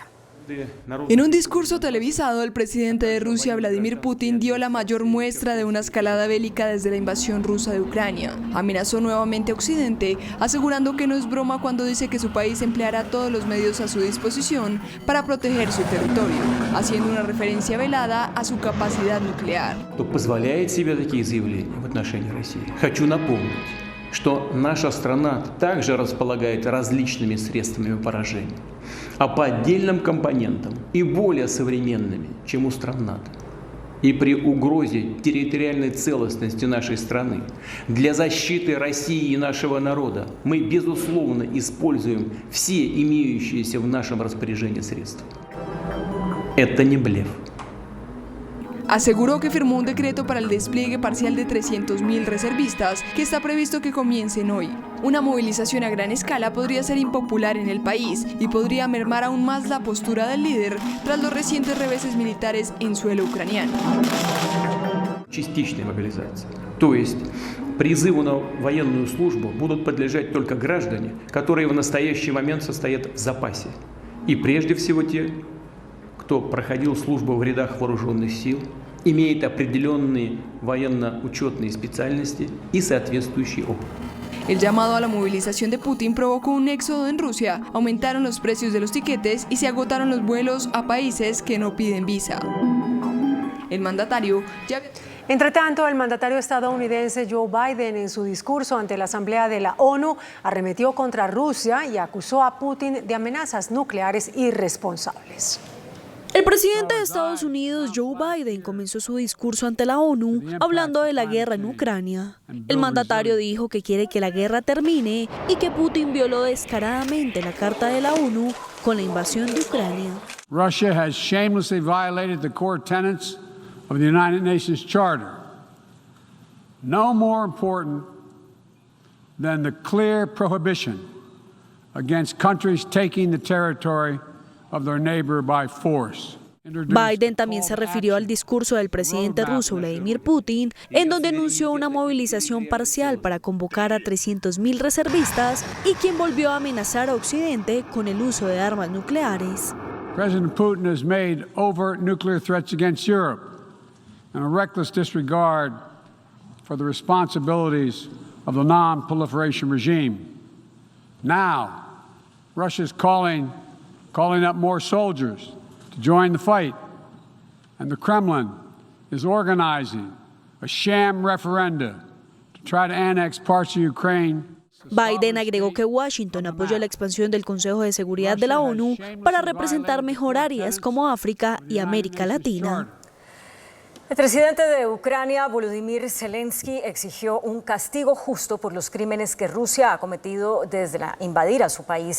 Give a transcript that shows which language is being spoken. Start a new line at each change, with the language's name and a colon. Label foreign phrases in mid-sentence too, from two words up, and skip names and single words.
Spanish: En un discurso televisado, el presidente de Rusia, Vladimir Putin, dio la mayor muestra de una escalada bélica desde la invasión rusa de Ucrania. Amenazó nuevamente a Occidente, asegurando que no es broma cuando dice que su país empleará todos los medios a su disposición para proteger su territorio, haciendo una referencia velada a su capacidad nuclear.
Russian: Что наша страна также располагает различными средствами поражения, а по отдельным компонентам и более современными, чем у стран НАТО. И при угрозе территориальной целостности нашей страны для защиты России и нашего народа мы, безусловно, используем все имеющиеся в нашем распоряжении средства. Это не блеф.
Spanish: Aseguró que firmó un decreto para el despliegue parcial de 300.000 reservistas, que está previsto que comiencen hoy. Una movilización a gran escala podría ser impopular en el país y podría mermar aún más la postura del líder tras los recientes reveses militares en suelo ucraniano.
Russian: Частичной мобилизации. То есть призыву на военную службу будут подлежать только граждане, которые в настоящий момент состоят в запасе. И прежде всего те, кто проходил службу в рядах вооруженных сил, имеет определенные военно-учетные специальности и соответствующий опыт.
Spanish: El llamado a la movilización de Putin provocó un éxodo en Rusia, aumentaron los precios de los tiquetes y se agotaron los vuelos a países que no piden visa. El mandatario ya... Entre tanto, el mandatario estadounidense Joe Biden, en su discurso ante la Asamblea de la ONU, arremetió contra Rusia y acusó a Putin de amenazas nucleares irresponsables. El presidente de Estados Unidos, Joe Biden, comenzó su discurso ante la ONU hablando de la guerra en Ucrania. El mandatario dijo que quiere que la guerra termine y que Putin violó descaradamente la Carta de la ONU con la invasión de Ucrania.
English: Russia has shamelessly violated the core tenets of the United Nations Charter. No more important than the clear prohibition against countries taking the territory of their neighbor by force.
Spanish: Biden también se refirió al discurso del presidente ruso Vladimir Putin, en donde anunció una movilización parcial para convocar a 300.000 reservistas y quien volvió a amenazar a Occidente con el uso de armas nucleares.
English: President Putin has made overt nuclear threats against Europe and a reckless disregard for the responsibilities of the non-proliferation regime. Now, Russia's calling up more soldiers to join the fight, and the Kremlin is organizing a sham referenda to try to annex parts of Ukraine.
Spanish: Biden agregó que Washington apoyó la expansión del Consejo de Seguridad de la ONU para representar mejor áreas como África y América Latina. El presidente de Ucrania, Volodymyr Zelensky, exigió un castigo justo por los crímenes que Rusia ha cometido desde invadir a su país.